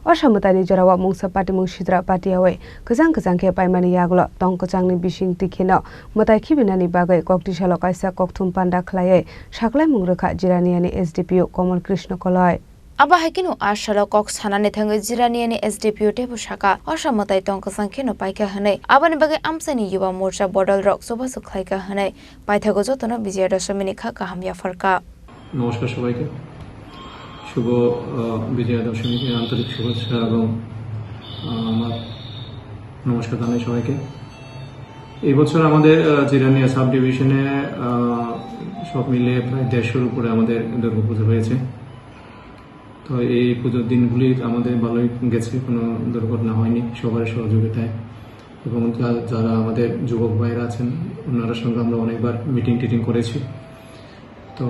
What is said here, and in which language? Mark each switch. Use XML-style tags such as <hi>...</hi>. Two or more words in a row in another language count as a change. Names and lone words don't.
<trp>Ossa Mwtai jarawa mungsa pati mungsidra pati awe kejang ke paimani yaglo tong kejangni bising tikhino Mwtai khibinani Bagwi Kaisa kokthum Panda Khlaiwi saklai mungrekha Jirania ni SDPO Kamal Krishna Kalai Aba hakino ashalo kok sanane thangai Jirania ni SDPO tebu shaka Ossa Mwtai tong kejangkheno paika hanai abani bagai amsani yuwa morcha bodal rok sobasu khlaika hanai paithago jotono bijaya dashami kha kahamya farka</trp> <bn>নমস্কার সবাইকে শুভ বিজয়া দশমী আন্তরিক শুভেচ্ছা এবং আমার নমস্কার জানাই সবাইকে এই বছর আমাদের জিরানিয়া</bn> <en>sub division</en> <bn>সব মিলে প্রায় 150 উপরে আমাদের দুর্গাপুজো হয়েছে তো এই পুজোর দিনগুলি আমাদের ভালোই গেছে কোনো দুর্ঘটনা হয়নি সবার সহযোগিতায় এবং যারা আমাদের যুবক ভাইরা আছেন ওনার সঙ্গে আমরা অনেকবার মিটিং করেছি তো</bn>